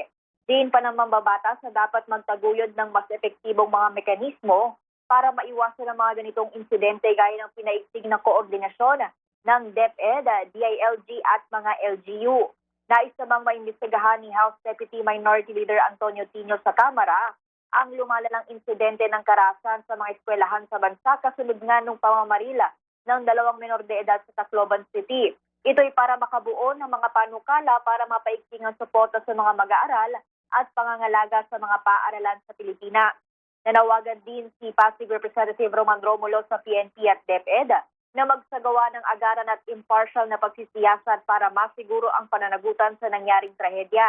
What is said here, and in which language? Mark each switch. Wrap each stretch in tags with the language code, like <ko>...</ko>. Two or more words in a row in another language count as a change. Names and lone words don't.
<tl>Diin pa ng mambabatas na dapat magtaguyod ng mas epektibong mga mekanismo para maiwasan ang mga ganitong insidente gaya ng pinaigting na koordinasyon ng DepEd, DILG at mga LGU. Nais namang maimbestigahan ni House Deputy Minority Leader Antonio Tino sa Kamara ang lumalalang insidente ng karahasan sa mga eskwelahan sa bansa kasunod nga nung pamamarila ng 2 menor de edad sa Tacloban City. Ito'y para makabuo ng mga panukala para mapaigting ang suporta sa mga mag-aaral at pangangalaga sa mga paaralan sa Pilipinas. Nanawagan din si Pasig Representative Roman Romulo sa PNP at DepEd na magsagawa ng agaran at impartial na pagsisiyasat para masiguro ang pananagutan sa nangyaring trahedya.</tl>